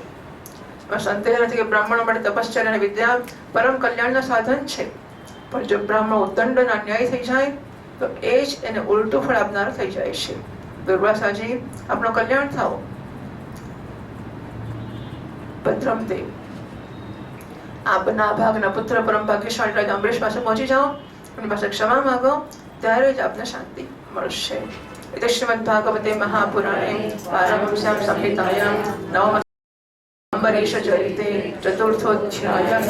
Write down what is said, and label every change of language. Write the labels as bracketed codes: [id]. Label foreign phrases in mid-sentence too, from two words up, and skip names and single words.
[gu] સંદેહ નથી કે બ્રાહ્મણો માટે તપશ્ચર્યા અને વિદ્યા પરમ કલ્યાણના સાધન છે, પણ જો બ્રાહ્મણ ઉદંડ અને અન્યાય થઈ જાય તો એ જ એને ઉલટું ફળ આપનાર થઈ જાય છે. દુર્વાસાજી, આપણું કલ્યાણ થાઓ. ભદ્રમદેવ, આપના ભાગના પુત્ર પરમ ભાગ્યશાળી રાજા અંબરીશ પાસે પહોંચી જાઓ, એની પાસે ક્ષમા માંગો, ત્યારે જ આપને શાંતિ મળશે. [sa] इति श्रीमद्भागवते महापुराणे पारमहंस्यां संहितायां नवम अम्बरीश चरिते चतुर्थोऽध्यायः.